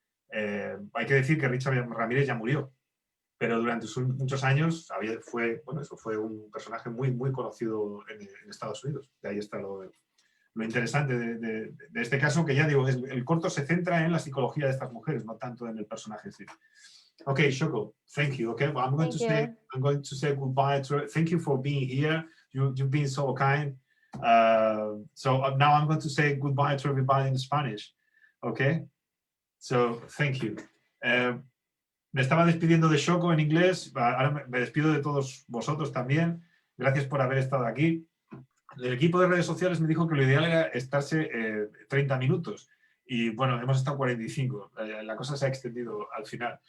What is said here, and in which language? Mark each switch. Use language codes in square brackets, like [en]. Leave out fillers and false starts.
[es] Hay que decir que Richard Ramírez ya murió, pero durante muchos años fue un personaje muy, muy conocido en Estados Unidos. De ahí está lo interesante de este caso, que ya digo, el corto se centra en la psicología de estas mujeres, no tanto en el personaje en sí. [en] Okay, Shoko, thank you. Okay, well, I'm going to say goodbye. Thank you for being here. You've been so kind. So now I'm going to say goodbye to everybody in Spanish. Okay, so thank you. [es] Me estaba despidiendo de Shoko en inglés. Ahora me despido de todos vosotros también. Gracias por haber estado aquí. El equipo de redes sociales me dijo que lo ideal era estarse 30 minutos. Y bueno, hemos estado 45. La cosa se ha extendido al final.